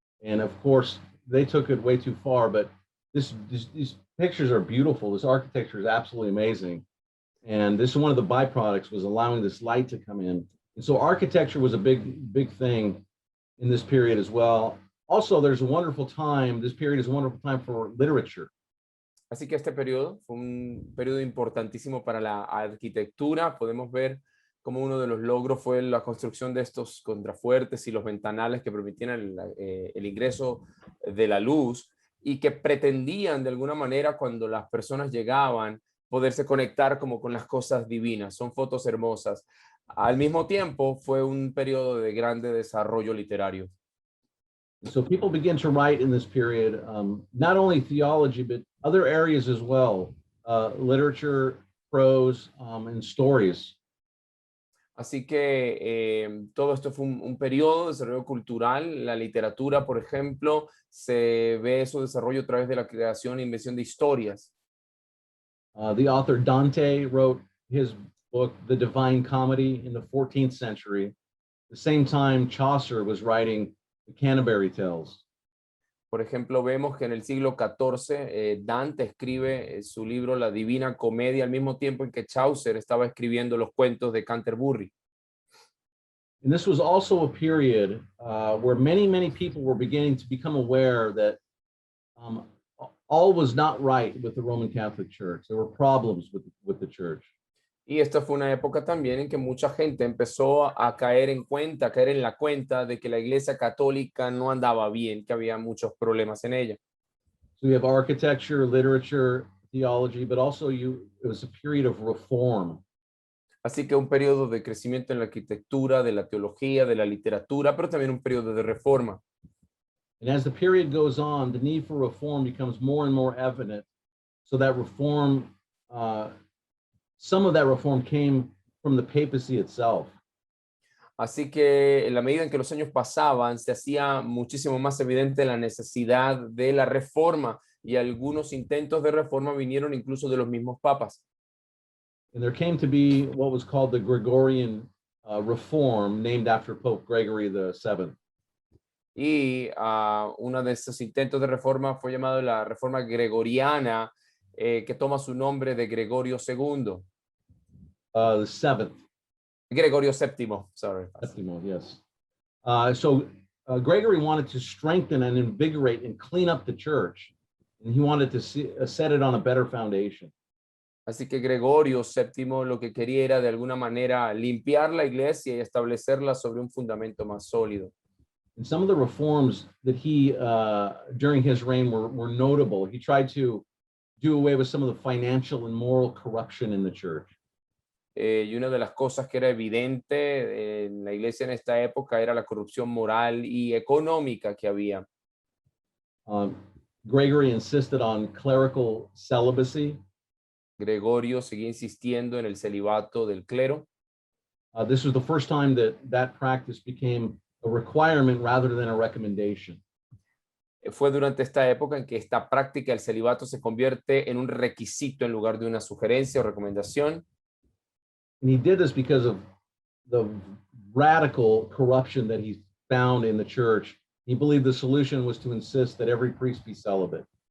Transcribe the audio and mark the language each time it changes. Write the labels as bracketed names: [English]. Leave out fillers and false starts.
[English] And of course, they took it way too far, but these pictures are beautiful. This architecture is absolutely amazing. And this is one of the byproducts, was allowing this light to come in. And so architecture was a big thing in this period as well. Also, there's a wonderful time, this period is a wonderful time for literature. [Spanish] Así que este periodo fue un periodo importantísimo para la arquitectura. Podemos ver como uno de los logros fue la construcción de estos contrafuertes y los ventanales que permitían el ingreso de la luz y que pretendían de alguna manera cuando las personas llegaban poderse conectar como con las cosas divinas. Son fotos hermosas. Al mismo tiempo fue un periodo de grande desarrollo literario. [English] So people begin to write in this period, not only theology, but other areas as well, literature, prose, and stories. [Spanish] Así que todo esto fue un periodo de desarrollo cultural. La literatura, por ejemplo, se ve su desarrollo a través de la creación e invención de historias. [English] The author Dante wrote his book, The Divine Comedy, in the 14th century. At the same time, Chaucer was writing the Canterbury Tales. [Spanish] Por ejemplo, vemos que en el siglo XIV Dante escribe su libro La Divina Comedia al mismo tiempo en que Chaucer estaba escribiendo los cuentos de Canterbury. [English] And this was also a period where many people were beginning to become aware that all was not right with the Roman Catholic Church. There were problems with the church. [Spanish] Y esta fue una época también en que mucha gente empezó a caer en la cuenta de que la Iglesia Católica no andaba bien, que había muchos problemas en ella. [English] So we have architecture, literature, theology, but also it was a period of reform. [Spanish] Así que un periodo de crecimiento en la arquitectura, de la teología, de la literatura, pero también un periodo de reforma. [English] And as the period goes on, the need for reform becomes more and more evident. So that reform, some of that reform came from the papacy itself. [Spanish] Así que en la medida en que los años pasaban, se hacía muchísimo más evidente la necesidad de la reforma y algunos intentos de reforma vinieron incluso de los mismos papas. [English] And there came to be what was called the Gregorian reform, named after Pope Gregory VII. [Spanish] Y uno de esos intentos de reforma fue llamado la reforma gregoriana, que toma su nombre de Gregorio II. [English] The seventh. [Spanish] Gregorio VII, sorry. Septimo, yes. [English] So Gregory wanted to strengthen and invigorate and clean up the church, and he wanted to set it on a better foundation. [Spanish] Así que Gregorio VII lo que quería era de alguna manera limpiar la iglesia y establecerla sobre un fundamento más sólido. [English] And some of the reforms that he, during his reign, were notable. He tried to do away with some of the financial and moral corruption in the church. [Spanish] Y una de las cosas que era evidente en la iglesia en esta época era la corrupción moral y económica que había. [English] Gregory insisted on clerical celibacy. [Spanish] Gregorio seguía insistiendo en el celibato del clero. [English] This was the first time that that practice became a requirement rather than a recommendation. [Spanish] Fue durante esta época en que esta práctica del celibato se convierte en un requisito en lugar de una sugerencia o recomendación. [English] And he did this because of the radical corruption that he found in the church. He believed the solution was to insist that every priest be celibate.